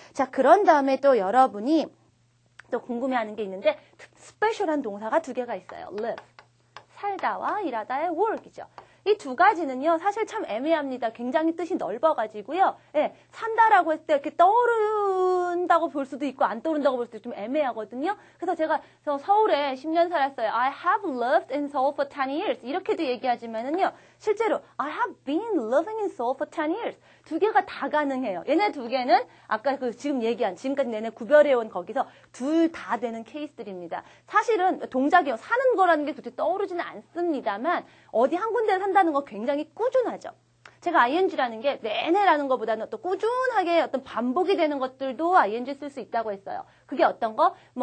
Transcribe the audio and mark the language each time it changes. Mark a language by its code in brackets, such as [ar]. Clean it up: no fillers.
[ko] 자, 그런 다음에 또 여러분이 또 궁금해하는 게 있는데 스페셜한 동사가 두 개가 있어요. [en] live. [ko] 살다와 일하다의 work이죠. 이 두 가지는요, 사실 참 애매합니다. 굉장히 뜻이 넓어가지고요. 예, 산다라고 했을 때 이렇게 떠오른다고 볼 수도 있고, 안 떠오른다고 볼 수도 있고 좀 애매하거든요. 그래서 제가 서울에 10년 살았어요. [en] I have lived in Seoul for 10 years. [ko] 이렇게도 얘기하지만은요, 실제로 [en] I have been living in Seoul for 10 years. [ko] 두 개가 다 가능해요. 얘네 두 개는 아까 지금 얘기한, 지금까지 내내 구별해온 거기서 둘 다 되는 케이스들입니다. 사실은 동작이요, 사는 거라는 게 도대체 떠오르지는 않습니다만, 어디 한 군데 산다는 거 굉장히 꾸준하죠. 제가 ing라는 게 내내라는 것보다는 또 꾸준하게 어떤 반복이 되는 것들도 ing 쓸 수 있다고 했어요. 그게 어떤 거?